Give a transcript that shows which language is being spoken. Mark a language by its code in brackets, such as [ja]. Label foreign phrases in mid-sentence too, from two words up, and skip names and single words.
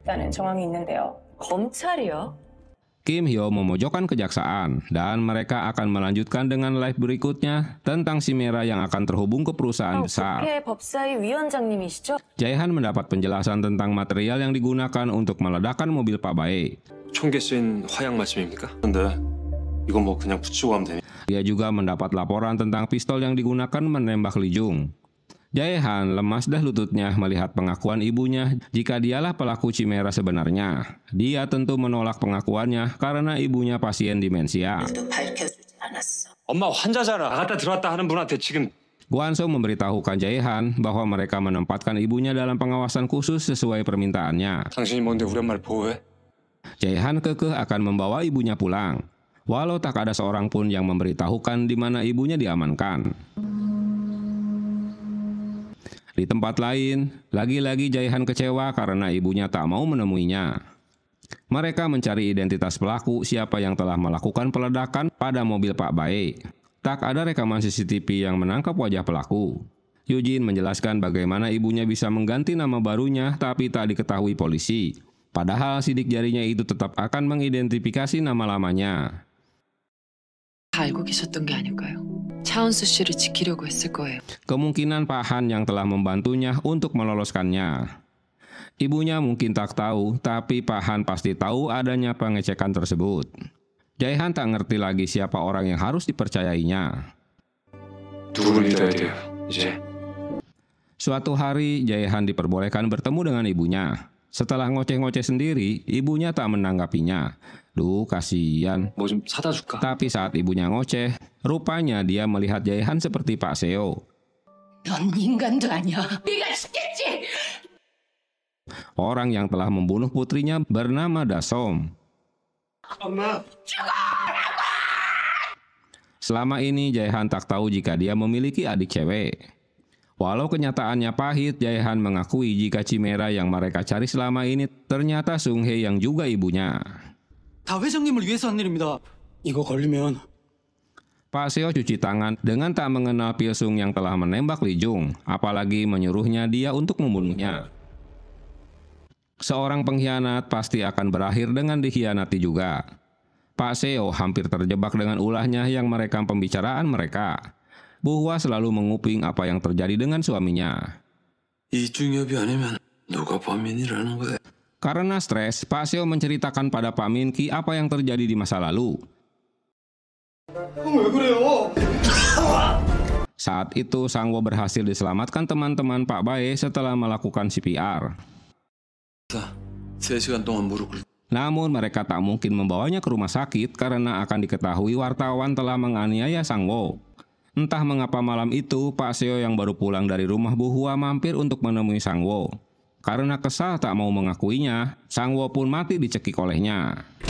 [id] Kim Hyo memojokkan kejaksaan, dan mereka akan melanjutkan dengan live berikutnya tentang Chimera yang akan terhubung ke perusahaan besar. Jae-han mendapat penjelasan tentang material yang digunakan untuk meledakkan mobil Pak Bae. [ko] 총기에 쓰인 화약 말씀입니까? 근데 이건 뭐 그냥 붙이고 하면 되니? [id] Dia juga mendapat laporan tentang pistol yang digunakan menembak Lee Jung. Jae-han lemas dah lututnya melihat pengakuan ibunya jika dialah pelaku Chimera sebenarnya. Dia tentu menolak pengakuannya karena ibunya pasien demensia. [ko] 엄마 환자잖아. 나갔다 들어왔다 하는 분한테 지금 [id] Gwansung memberitahukan Jae-han bahwa mereka menempatkan ibunya dalam pengawasan khusus sesuai permintaannya. [ko] 당신이 뭔데 우리 엄마를 보호해? [id] Jae-han kekeh akan membawa ibunya pulang, walau tak ada seorang pun yang memberitahukan di mana ibunya diamankan. Di tempat lain, lagi-lagi Jae-han kecewa karena ibunya tak mau menemuinya. Mereka mencari identitas pelaku siapa yang telah melakukan peledakan pada mobil Pak Bae. Tak ada rekaman CCTV yang menangkap wajah pelaku. Eugene menjelaskan bagaimana ibunya bisa mengganti nama barunya tapi tak diketahui polisi. Padahal sidik jarinya itu tetap akan mengidentifikasi nama lamanya. [ko] 알고 계셨던 게 아닐까요? 차은수 씨를 지키려고 했을 거예요. [id] Kemungkinan Pak Han yang telah membantunya untuk meloloskannya. Ibunya mungkin tak tahu, tapi Pak Han pasti tahu adanya pengecekan tersebut. Jae-han tak ngerti lagi siapa orang yang harus dipercayainya. [ko] 누구를 믿어야 돼요, 이제? [id] Suatu hari, Jae-han diperbolehkan bertemu dengan ibunya. Setelah ngoceh-ngoceh sendiri, ibunya tak menanggapinya. Duh, kasihan. [ko] 뭐 좀 사다 줄까? [id] Tapi saat ibunya ngoceh, rupanya dia melihat Jae-han seperti Pak Seo. [ko] 넌 인간도 아니야. 네가 죽겠지. [id] Orang yang telah membunuh putrinya bernama Dasom. Selama ini Jae-han tak tahu jika dia memiliki adik cewek. Walau kenyataannya pahit, Jae-han mengakui jika Chimera yang mereka cari selama ini ternyata Sung-hye yang juga ibunya. [ko] 다 회장님을 위해서 한 일입니다. 이거 걸리면 [id] Pak Seo cuci tangan dengan tak mengenal Pil-sung yang telah menembak Lee Jung, apalagi menyuruhnya dia untuk membunuhnya. Seorang pengkhianat pasti akan berakhir dengan dikhianati juga. Pak Seo hampir terjebak dengan ulahnya yang merekam pembicaraan mereka. Bu Hwa selalu menguping apa yang terjadi dengan suaminya. [ko] 이중엽이 아니면 누가 범인이라는 거야? [id] Karena stres, Pak Seo menceritakan pada Pak Min-ki apa yang terjadi di masa lalu. Saat itu, Sang-woo berhasil diselamatkan teman-teman Pak Bae setelah melakukan CPR. [ko] 3시간 동안 무릎 꿇... [id] Namun mereka tak mungkin membawanya ke rumah sakit karena akan diketahui wartawan telah menganiaya Sang-woo. Entah mengapa malam itu, Pak Seo yang baru pulang dari rumah Bu Hwa mampir untuk menemui Sang-woo. Karena kesal tak mau mengakuinya, Sang-woo pun mati dicekik olehnya.